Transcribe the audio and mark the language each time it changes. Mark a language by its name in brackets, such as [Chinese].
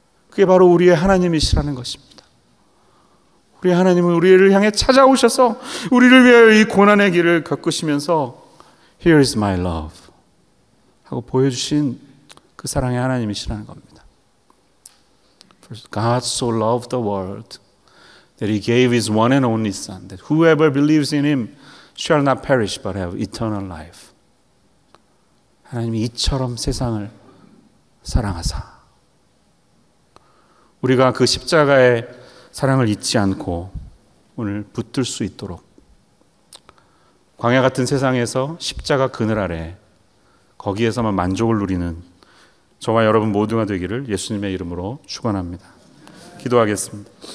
[Korean] 그게 바로 우리의 하나님이시라는 것입니다. 우리 하나님은 우리를 향해 찾아오셔서 우리를 위하여 이 고난의 길을 겪으시면서 [English] Here is my love [Korean] 하고 보여주신 그 사랑의 하나님이시라는 겁니다. [English] God so loved the world that He gave His one and only Son, that whoever believes in Him shall not perish but have eternal life. [Korean] 하나님이 이처럼 세상을 사랑하사 우리가 그 십자가의 사랑을 잊지 않고 오늘 붙들 수 있도록 광야 같은 세상에서 십자가 그늘 아래 거기에서만 만족을 누리는 저와 여러분 모두가 되기를 예수님의 이름으로 축원합니다. 기도하겠습니다.